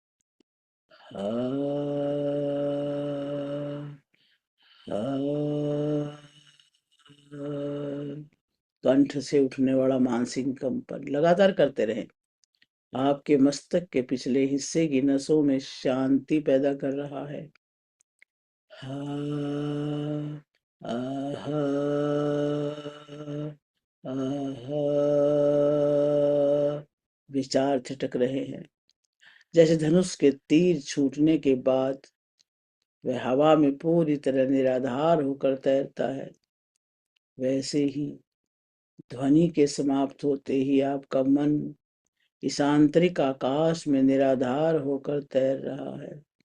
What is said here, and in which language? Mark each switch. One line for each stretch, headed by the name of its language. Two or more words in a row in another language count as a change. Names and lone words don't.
Hindi: कंठ से उठने वाला मानसिक कंपन लगातार करते रहें। आपके मस्तक के पिछले हिस्से की नसों में शांति पैदा कर रहा है। हा, आहा, आहा, विचार छिटक रहे हैं। जैसे धनुष के तीर छूटने के बाद वह हवा में पूरी तरह निराधार होकर तैरता है, वैसे ही ध्वनि के समाप्त होते ही आपका मन इस आंतरिक आकाश में निराधार होकर तैर रहा है।